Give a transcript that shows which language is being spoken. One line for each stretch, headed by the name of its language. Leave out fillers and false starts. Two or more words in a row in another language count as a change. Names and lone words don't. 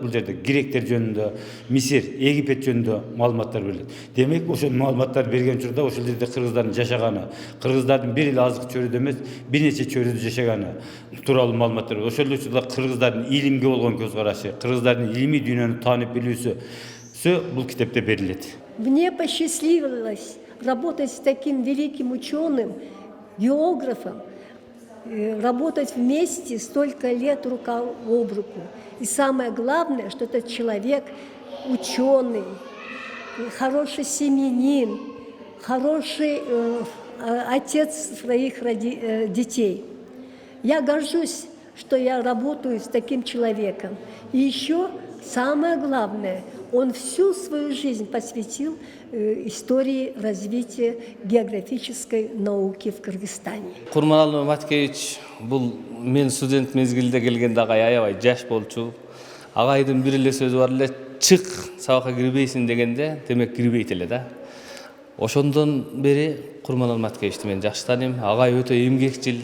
Kyrgyz: Бул жерде гректер жөнүндө, Мисир, Египет жөнүндө маалыматтар берилет. Демек, ошол маалыматтар берген учурда ошол жерде кыргыздардын жашаганы, кыргыздардын бир эле азык чөрүдө эмес, бир нече чөрүдө жашаганы тууралуу маалыматтар. Ошол эле учурда кыргыздардын илимге болгон көз карашы, кыргыздардын илимий дүйнөнү таанып билүүсү бул китепте берилет.
Russian: Мне посчастливилось работать с таким великим ученым, географом, работать вместе столько лет рука об руку. И самое главное, что этот человек ученый, хороший семьянин, хороший отец своих детей. Я горжусь, что я работаю с таким человеком. И еще самое главное, он всю свою жизнь посвятил истории развития географической науки в Кыргызстане.
Kyrgyz: Курманалуу Матикеевич, бул мен студент мезгилде келгенде агай аябай жаш болчу. Агайдын бир эле сөзү бар эле, чык, сабакка кирбейсиң дегенде, демек кирбейт эле да. Ошондон бери Курманалуу Матикеевичти мен жакшы тааныйм. Агай өтө эмгекчил.